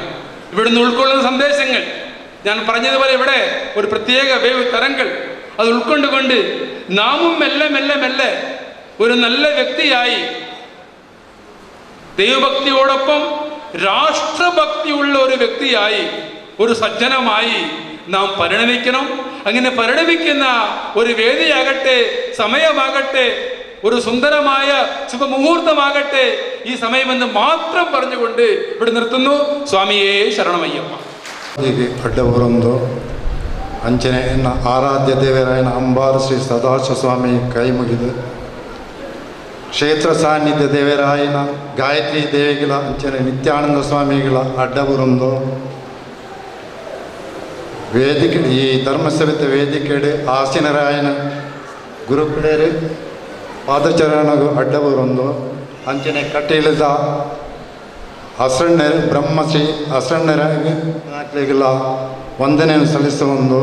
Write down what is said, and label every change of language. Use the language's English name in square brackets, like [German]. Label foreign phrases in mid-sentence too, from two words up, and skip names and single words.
[Malayalam] ഇവിടുന്ന് ഉൾക്കൊള്ളുന്ന സന്ദേശങ്ങൾ ഞാൻ പറഞ്ഞതുപോലെ ഇവിടെ ഒരു പ്രത്യേക വേവ് തരങ്ങൾ അത് ഉൾക്കൊണ്ടുകൊണ്ട് നാമും മെല്ലെ മെല്ലെ മെല്ലെ ഒരു നല്ല വ്യക്തിയായി, ദൈവഭക്തിയോടൊപ്പം രാഷ്ട്രഭക്തിയുള്ള ഒരു വ്യക്തിയായി, ഒരു സജ്ജനമായി നാം പരിണമിക്കണം. അങ്ങനെ പരിണമിക്കുന്ന ഒരു വേദിയാകട്ടെ, സമയമാകട്ടെ, ഒരു സുന്ദരമായ ശുഭമുഹൂർത്തമാകട്ടെ ഈ സമയമെന്ന് മാത്രം പറഞ്ഞുകൊണ്ട് ഇവിടെ നിർത്തുന്നു. സ്വാമിയേ ശരണമയ്യപ്പ. [Tulu] ಅಡ್ಡಬರಂದು ಅಂಚನೆ ಎನ್ನ ಆರಾಧ್ಯ ದೇವರಾಯನ ಅಂಬಾರ ಶ್ರೀ ಸದಾಶಿವ ಸ್ವಾಮಿ ಕೈ ಮುಗಿದು ಕ್ಷೇತ್ರ ಸಾನ್ನಿಧ್ಯ ದೇವರಾಯನ ಗಾಯತ್ರಿ ದೇವಿಗಳ ಅಂಚನೆ ನಿತ್ಯಾನಂದ ಸ್ವಾಮಿಗಳ ಅಡ್ಡಬರಂದು ವೇದಿಕೆ ಈ ಧರ್ಮಸಭೆತ ವೇದಿಕೆಡೆ ಆಸೀನರಾಯನ ಗುರುಪಿಳೇರು ಪಾದಚರಣಗೂ ಅಡ್ಡಬರಂದು ಅಂಚನೆ ಕಟ್ಟಿಳಿದ ಹಸಣ್ಣರು ಬ್ರಹ್ಮಶ್ರೀ ಹಸಣ್ಣರಿಗೆಲ್ಲ [Kannada] ವಂದನೆಯನ್ನು ಸಲ್ಲಿಸುವುದು.